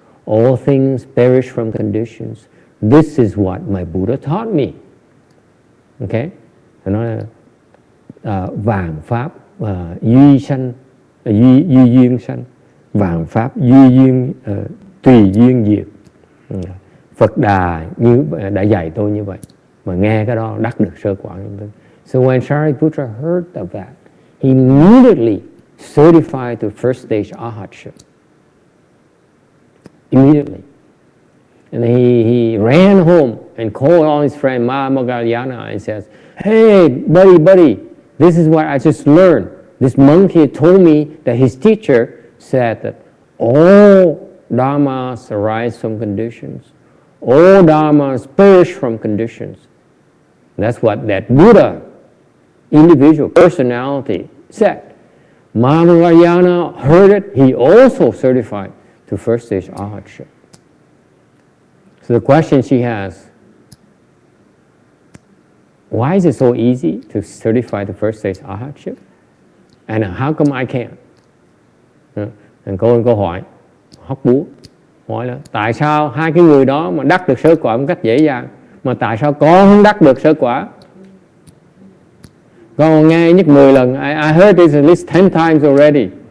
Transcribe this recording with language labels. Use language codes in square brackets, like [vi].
[en] All things perish from conditions. This is what my Buddha taught me. Okay? [vi] Nó là vạn pháp duy sanh, duy duyên sanh, vạn pháp duy duyên tùy duyên diệt. Phật Đà đã dạy tôi như vậy, mà nghe cái đó đắc được sơ quả. [en] So when Shariputra heard of that, he immediately certified to first stage arhatship. Immediately. And he ran home and called all his friend Mahamoggallana and says, hey, buddy, this is what I just learned. This monk here told me that his teacher said that all dharmas arise from conditions. All dharmas perish from conditions. That's what that Buddha, individual personality, said. Mahamoggallana heard it, he also certified to first stage arhatship. So the question she has, why is it so easy to certify the first stage arhatship? And how come I can't? [vi] Câu hỏi hóc búa, hỏi là tại sao hai cái người đó mà đắc được sơ quả một cách dễ dàng, mà tại sao con không đắc được sơ quả? Con nghe nhất 10 lần, [en] I heard this at least 10 times already.